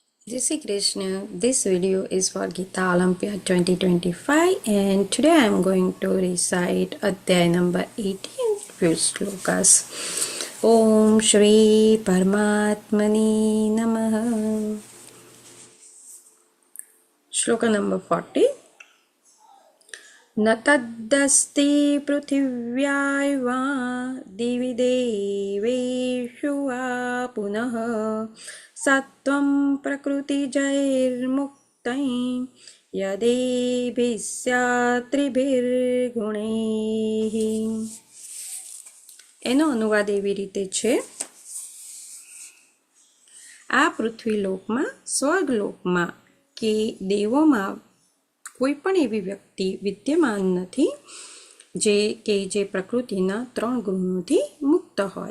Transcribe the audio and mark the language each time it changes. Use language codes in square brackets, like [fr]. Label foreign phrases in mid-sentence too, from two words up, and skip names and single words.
[hi] जय श्री कृष्ण. [en] This video is for Gita Olympiad 2025 and today I am going to recite Adhyay number 18 few slokas. [sa] ॐ श्री परमात्मनि नमः. [en] Shloka number 40. [sa] न तद्दस्ति पृथिव्याय वा दिवि देवेषु वा पुनः सत्वं प्रकृतिजैर्मुक्तैः यदेभिः स्यात् त्रिभिर्गुणैः. [gu] એનો અનુવાદ એવી રીતે છે, આ પૃથ્વીલોકમાં, સ્વર્ગલોકમાં કે દેવોમાં કોઈ પણ એવી વ્યક્તિ વિદ્યમાન નથી જે પ્રકૃતિના 3 ગુણોથી મુક્ત હોય.